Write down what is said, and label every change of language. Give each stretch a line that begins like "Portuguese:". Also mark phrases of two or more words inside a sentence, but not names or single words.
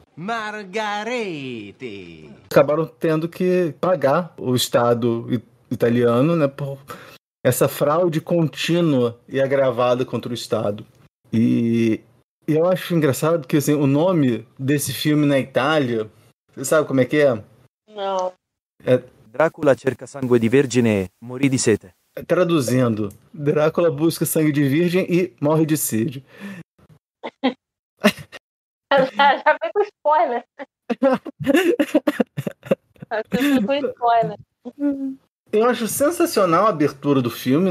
Portuguese: Acabaram tendo que pagar o Estado italiano, né, por essa fraude contínua e agravada contra o Estado. E eu acho engraçado que, assim, o nome desse filme na Itália, você sabe como é que é? Não. Drácula cerca sangue di vergine, morì di sete. Traduzindo, Drácula busca sangue de virgem e morre de sede. Já veio com spoiler. Eu acho sensacional a abertura do filme, né?